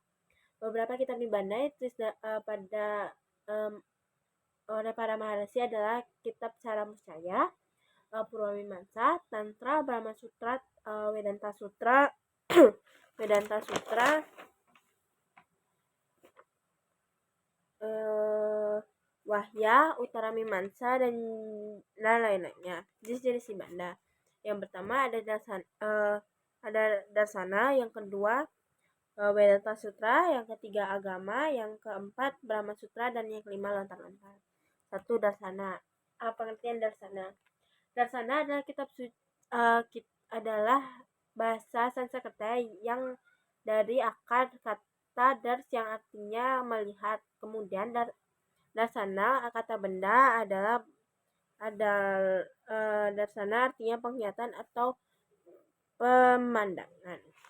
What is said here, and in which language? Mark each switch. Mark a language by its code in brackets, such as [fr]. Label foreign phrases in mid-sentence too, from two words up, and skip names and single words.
[id] Beberapa kitab Nibanda yang ditulis oleh para maharsi adalah kitab Cara Muscaya, Purwamimamsa, Tantra, Brahma Sutra, Vedanta Sutra, Vedanta Sutra, Wahya, Uttara Mimamsa, dan lain-lainnya. Jenis-jenis Nibanda. Yang pertama ada Darsana, yang kedua Vedanta Sutra, yang ketiga Agama, yang keempat Brahma Sutra, dan yang kelima lontar-lontar. 1. Darsana. Pengertian Darsana. Darsana adalah adalah bahasa Sanskerta yang dari akar kata dars yang artinya melihat. Kemudian darsana, kata benda, darsana artinya penglihatan atau pemandangan.